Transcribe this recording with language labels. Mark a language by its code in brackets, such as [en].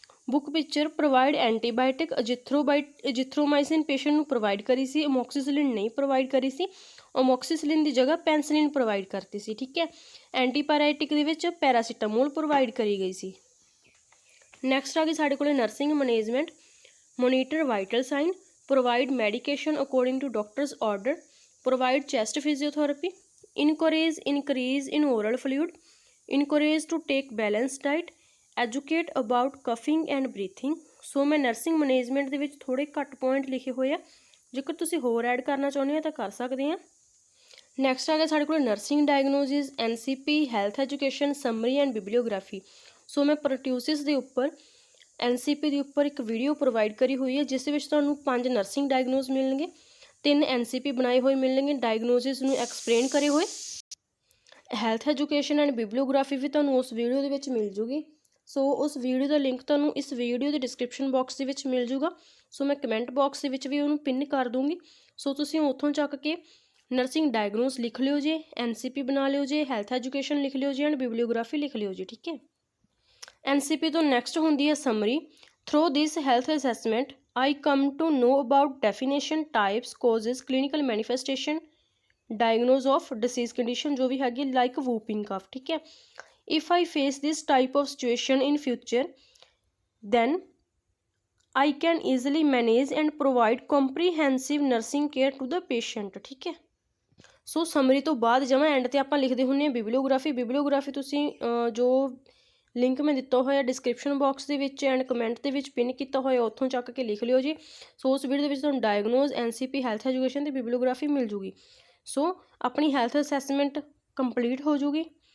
[pa] Book picture provide antibiotic, ਅਜਿਥਰੋਮਾਈਸਿਨ patient ਨੂੰ provide ਕਰੀ ਸੀ, ਅਮੋਕਸੀਸਿਲਿਨ ਨਹੀਂ ਪ੍ਰੋਵਾਈਡ ਕਰੀ ਸੀ, ਅਮੋਕਸੀਸਿਲਿਨ ਦੀ ਜਗ੍ਹਾ ਪੈਨਸਿਲਿਨ ਪ੍ਰੋਵਾਈਡ ਕਰਤੀ ਸੀ, ਠੀਕ ਹੈ। ਐਂਟੀਪਾਇਰੇਟਿਕ ਦੇ ਵਿੱਚ ਪੈਰਾਸੀਟਾਮੋਲ ਪ੍ਰੋਵਾਈਡ ਕਰੀ ਗਈ ਸੀ। ਨੈਕਸਟ ਆ ਗਈ ਸਾਡੇ ਕੋਲੇ nursing management, [en] monitor vital sign, provide medication according to doctor's order, provide chest physiotherapy, encourage increase in oral fluid, encourage to take balanced diet, educate about coughing and breathing। [pa] ਸੋ ਮੈਂ nursing management ਦੇ ਵਿੱਚ ਥੋੜ੍ਹੇ ਘੱਟ point ਲਿਖੇ ਹੋਏ ਆ, ਜੇਕਰ ਤੁਸੀਂ ਹੋਰ ਐਡ ਕਰਨਾ ਚਾਹੁੰਦੇ ਹੋ ਤਾਂ ਕਰ ਸਕਦੇ ਆ। ਨੈਕਸਟ ਆ ਗਿਆ ਸਾਡੇ ਕੋਲ nursing diagnosis, NCP, health education, summary and ਬਿਬਲੀਓਗ੍ਰਾਫੀ। ਸੋ ਮੈਂ ਪ੍ਰੋਟਿਊਸਿਸ ਦੇ ਉੱਪਰ NCP ਦੇ ਉੱਪਰ ਇੱਕ ਵੀਡੀਓ ਪ੍ਰੋਵਾਈਡ ਕਰੀ ਹੋਈ ਹੈ, ਜਿਸ ਵਿੱਚ ਤੁਹਾਨੂੰ 5 ਨਰਸਿੰਗ ਡਾਇਗਨੋਸ ਮਿਲਣਗੇ, 3 NCP ਬਣਾਏ ਹੋਏ ਮਿਲਣਗੇ ਡਾਇਗਨੋਸਿਸ ਨੂੰ ਐਕਸਪਲੇਨ ਕਰੇ ਹੋਏ। ਹੈਲਥ ਐਜੂਕੇਸ਼ਨ ਐਂਡ ਬਿਬਲੀਓਗ੍ਰਾਫੀ ਵੀ ਤੁਹਾਨੂੰ ਉਸ ਵੀਡੀਓ ਦੇ ਵਿੱਚ ਮਿਲ ਜੂਗੀ। ਸੋ ਉਸ ਵੀਡੀਓ ਦਾ ਲਿੰਕ ਤੁਹਾਨੂੰ ਇਸ ਵੀਡੀਓ ਦੇ ਡਿਸਕ੍ਰਿਪਸ਼ਨ ਬਾਕਸ ਦੇ ਵਿੱਚ ਮਿਲ ਜੂਗਾ। ਸੋ ਮੈਂ ਕਮੈਂਟ ਬਾਕਸ ਦੇ ਵਿੱਚ ਵੀ ਉਹਨੂੰ ਪਿੰਨ ਕਰ ਦੂੰਗੀ। ਸੋ ਤੁਸੀਂ ਉੱਥੋਂ ਚੱਕ ਕੇ ਨਰਸਿੰਗ ਡਾਇਗਨੋਸ ਲਿਖ ਲਿਓ ਜੇ, NCP ਬਣਾ ਲਿਓ ਜੇ, ਹੈਲਥ ਐਜੂਕੇਸ਼ਨ ਲਿਖ ਲਿਓ ਜੇ ਐਂਡ ਬਿਬਲੀਓਗ੍ਰਾਫੀ ਲਿਖ ਲਿਓ ਜੇ, ਠੀਕ ਹੈ। NCP ਤੋਂ ਨੈਕਸਟ ਹੁੰਦੀ ਹੈ summary. [en] through this health assessment I come to know about definition, types, causes, clinical manifestation, diagnosis of disease condition [pa] ਜੋ ਵੀ ਹੈਗੀ [en] like whooping cough, [pa] ਠੀਕ ਹੈ। [en] If I face this type of situation in future, then I can easily manage and provide comprehensive nursing care to the patient, [pa] ਠੀਕ ਹੈ। ਸੋ summary ਤੋਂ ਬਾਅਦ ਜਮਾਂ and 'ਤੇ ਆਪਾਂ ਲਿਖਦੇ ਹੁੰਦੇ ਹਾਂ ਬਿਬਲੀਓਗ੍ਰਾਫੀ। ਬਿਬਲੀਓਗ੍ਰਾਫੀ ਤੁਸੀਂ ਜੋ ਲਿੰਕ ਮੈਂ ਦਿੱਤਾ ਹੋਇਆ ਡਿਸਕ੍ਰਿਪਸ਼ਨ ਬਾਕਸ ਦੇ ਵਿੱਚ ਐਂਡ ਕਮੈਂਟ ਦੇ ਵਿੱਚ ਪਿੰਨ ਕੀਤਾ ਹੋਇਆ, ਉੱਥੋਂ ਚੱਕ ਕੇ ਲਿਖ ਲਿਓ ਜੀ। ਸੋ ਉਸ ਵੀਡੀਓ ਦੇ ਵਿੱਚ ਤੁਹਾਨੂੰ ਡਾਇਗਨੋਸ, NCP, ਹੈਲਥ ਐਜੂਕੇਸ਼ਨ ਅਤੇ ਬਿਬਲੀਓਗ੍ਰਾਫੀ ਮਿਲ ਜੂਗੀ। ਸੋ ਆਪਣੀ ਹੈਲਥ ਅਸੈਸਮੈਂਟ ਕੰਪਲੀਟ ਹੋ ਜੂਗੀ।